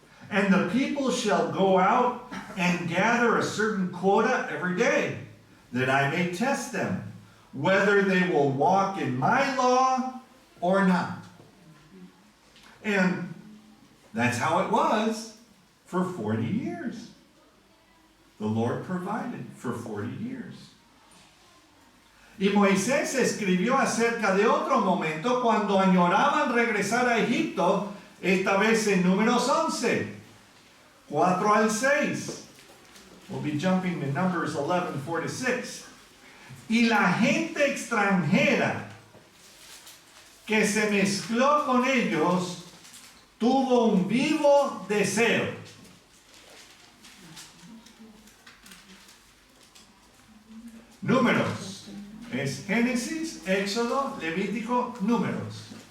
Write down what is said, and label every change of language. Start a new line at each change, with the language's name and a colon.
English: And the people shall go out and gather a certain quota every day, that I may test them, whether they will walk in my law or not. And that's how it was for 40 years. The Lord provided for 40 years.
Spanish: Y Moisés escribió acerca de otro momento cuando añoraban regresar a Egipto, esta vez en Números 11, 4 al 6.
English: We'll be jumping to Numbers 11, 4-6.
Spanish: Y la gente extranjera que se mezcló con ellos tuvo un vivo deseo. Números. Es Génesis, Éxodo, Levítico, Números.